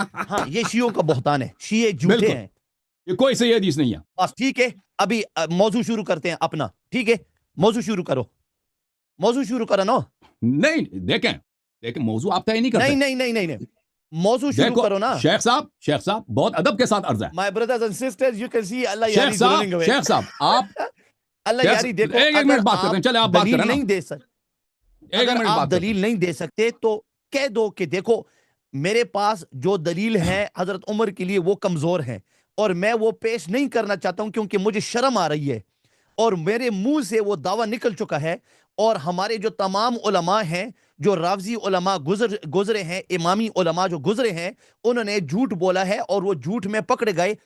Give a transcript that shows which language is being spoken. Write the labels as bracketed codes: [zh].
[ur] ہاں, یہ شیعوں کا بہتان ہے, شیعہ جھوٹے ہیں, یہ کوئی صحیح حدیث نہیں ہے. بس ٹھیک ہے, ابھی موضوع شروع کرتے ہیں اپنا. ٹھیک ہے, موضوع شروع کرو نا. نہیں دیکھیں موضوع آپ طے نہیں کرتے. نہیں, موضوع شروع کرو نا. شیخ صاحب بہت ادب کے ساتھ عرض ہے. [en] My brothers and sisters, you can see اللہ یاری running away. [ur] شیخ صاحب آپ اللہ یاری دیکھو, ایک منٹ بات کرتے ہیں, چلے آپ بات کریں. اگر آپ دلیل نہیں دے سکتے تو کہہ دو کہ دیکھو میرے پاس جو دلیل ہے حضرت عمر کے لیے وہ کمزور ہیں اور میں وہ پیش نہیں کرنا چاہتا ہوں کیونکہ مجھے شرم آ رہی ہے اور میرے منہ سے وہ دعویٰ نکل چکا ہے، اور ہمارے جو تمام علماء ہیں، جو راوزی علماء گزرے ہیں، امامی علماء جو گزرے ہیں، انہوں نے جھوٹ بولا ہے اور وہ جھوٹ میں پکڑے گئے.